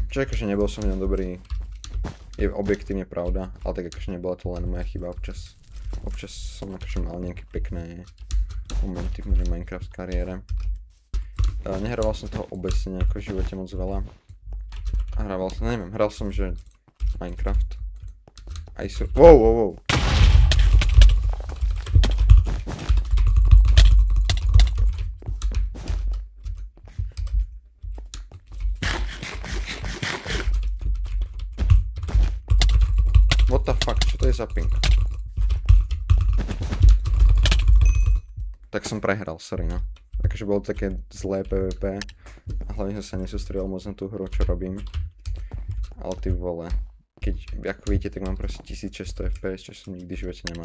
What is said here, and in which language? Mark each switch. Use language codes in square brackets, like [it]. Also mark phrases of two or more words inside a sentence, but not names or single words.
[sk] Čiže akože nebol som len dobrý, je objektívne pravda, ale tak akože nebola to len moja chyba občas. Občas som akože mal nejaké pekné momenty v mojej Minecraft kariére. Nehrával som toho obecne nejako v živote moc veľa. A hrával som, neviem, hral som, že Minecraft. Aj sú... [en] Wow. What the fuck, [sk] čo to je za ping? Tak som prehral, sorry no. Takže bolo také zlé PvP a hlavne som sa nesústredil moc na tú hru, čo robím. Ale ty vole, keď, ako vidíte, tak mám proste 1600 FPS, čo som nikdy v živote nemal.